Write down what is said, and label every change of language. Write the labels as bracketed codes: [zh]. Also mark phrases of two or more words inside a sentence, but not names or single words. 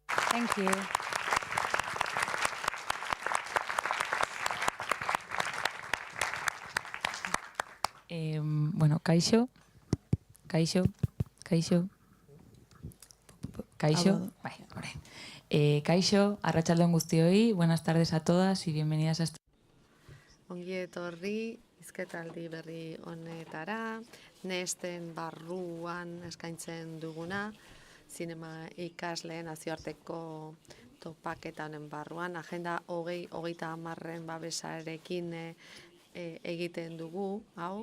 [en] Thank you. [eu] Bueno, kaixo, kaixo, kaixo, kaixo, bai, orain. Kaixo, arratsaldon guztioi, [es] buenas tardes a todas y bienvenidas a este... [eu] Ongi etorri, hizketaldi berri honetara, nesten barruan eskaintzen duguna, zinema ikasleen nazioarteko topaketa honen barruan, agenda 2030 babesarekin egiten dugu, hau.